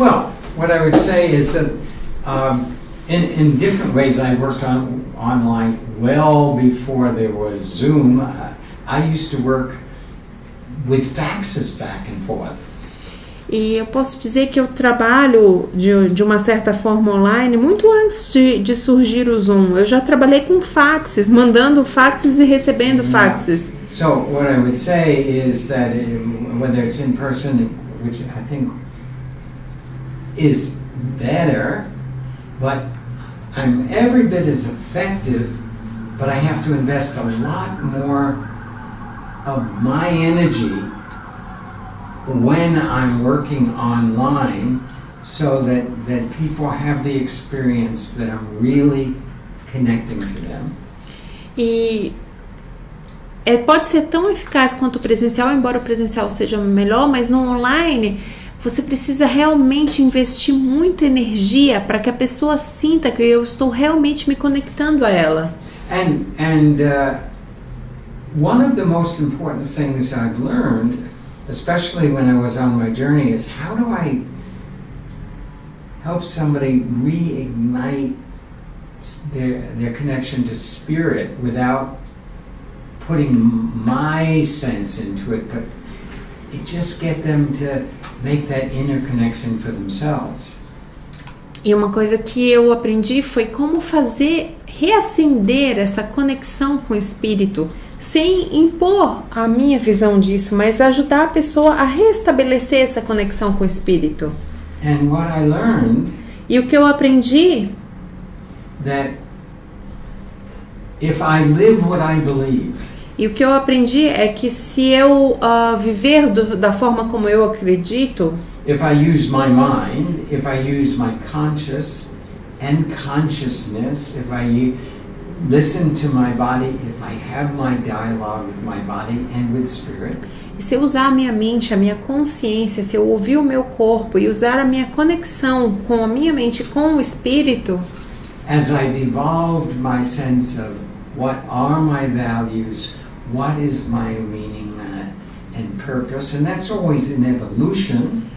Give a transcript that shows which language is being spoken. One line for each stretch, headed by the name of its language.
English: Well, what I would say is that in different ways I worked online well before there was Zoom. I used to work with faxes back and forth.
Portuguese: E eu posso dizer que eu trabalho de uma certa forma online muito antes de surgir o Zoom. Eu já trabalhei com faxes, mandando faxes e recebendo faxes.
English: So what I would say is that whether it's in person, which I think is better, but I'm every bit as effective, but I have to invest a lot more of my energy when I'm working online so that people have the experience that I'm really connecting to them.
Portuguese: E pode ser tão eficaz quanto o presencial, embora o presencial seja melhor, mas no online você precisa realmente investir muita energia para que a pessoa sinta que eu estou realmente me conectando a ela.
English: And one of the most important things I've learned, especially when I was on my journey, is how do I help somebody reignite their connection to spirit without putting my sense into it, but it just get them to make that inner connection for themselves.
Portuguese: E uma coisa que eu aprendi foi como reacender essa conexão com o espírito, sem impor a minha visão disso, mas ajudar a pessoa a restabelecer essa conexão com o espírito.
English: And what I learned,
Portuguese: E o que eu aprendi,
English: that if I live what I believe,
Portuguese: E o que eu aprendi é que se eu viver da forma como eu acredito,
English: if I use my mind, if I use my conscious and consciousness, if I listen to my body, if I have my dialogue with my body and with spirit,
Portuguese: e se eu usar a minha mente, a minha consciência, se eu ouvir o meu corpo e usar a minha conexão com a minha mente e com o espírito,
English: as I've evolved my sense of what are my values, what is my meaning and purpose, and that's always in evolution.